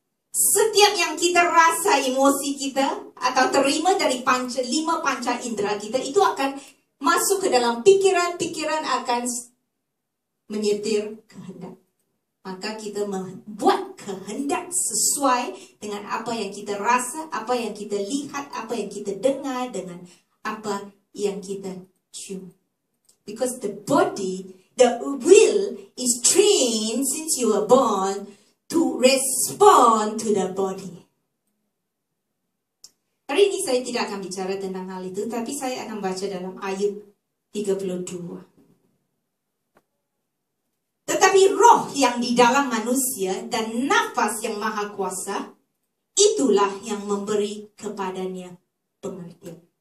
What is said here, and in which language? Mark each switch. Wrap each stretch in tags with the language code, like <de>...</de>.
<id>Setiap yang kita rasa, emosi kita, atau terima dari lima panca indera kita, itu akan masuk ke dalam pikiran akan menyetir kehendak. Maka kita membuat kehendak sesuai dengan apa yang kita rasa, apa yang kita lihat, apa yang kita dengar, dengan apa yang kita cium.</id> <en>Because the body, the will is trained since you were born to respond to the body.</en> <id>Hari ini saya tidak akan bicara tentang hal itu, tapi saya akan baca dalam Ayub 32. Tetapi roh yang di dalam manusia dan nafas yang maha kuasa, itulah yang memberi kepadanya pengertian.</id>